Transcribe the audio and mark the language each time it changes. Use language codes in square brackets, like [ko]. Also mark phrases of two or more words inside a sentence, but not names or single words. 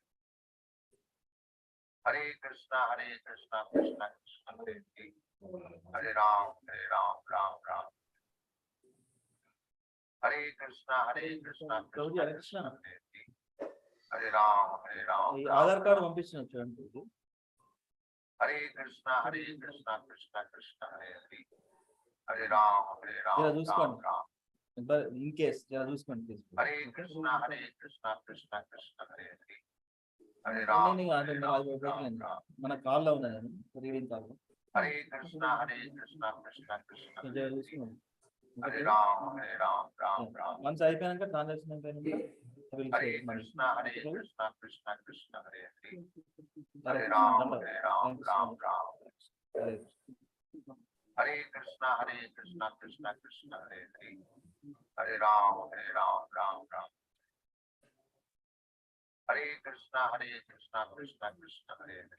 [sa] Hare Krishna, Krishna Krishna, Hare Hare. Hare Ram, Ram Ram. Hare Krishna, Krishna Krishna, Hare Hare. Hare Ram, [te] Aadhaar card పంపించిన చూడండి. [sa] Hare Krishna, Krishna Krishna, Hare Hare. Hare Ram, Ram Ram. [en] In case [te] jara చూసుకోండి. [sa] Hare Krishna, Krishna Hare Hare. Hare Ram, [te] మన కాల్ లో ఉన్నది రీడింగ్ కాల్. [sa] Hare Krishna, Krishna Krishna. Hare Hare Ram, Ram. [te] Once అయిపోయాక ట్రాన్సాక్షన్ అయిపోయినాక [sa] Hare Krishna, Krishna, Hare Hare. Hare Ram, Ram. Hare Krishna, Krishna, Hare Hare. Hare Ram, Ram. Hare Krishna, Krishna Krishna, Hare Hare.